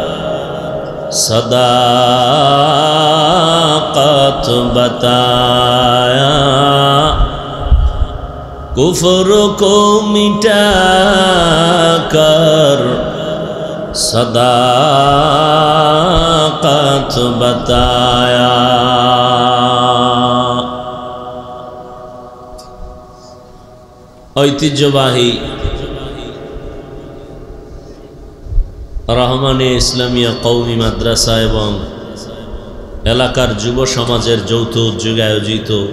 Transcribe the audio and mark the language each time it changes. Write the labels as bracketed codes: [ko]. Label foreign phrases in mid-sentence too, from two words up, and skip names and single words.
[ur] صداقت بتایا کفر کو مٹا کر صداقت بتایا [bn] ঐতিহ্যবাহী রহমানিয়া ইসলামিয়া কওমি মাদ্রাসা এবং এলাকার যুব সমাজের যৌথ উদ্যোগে আয়োজিত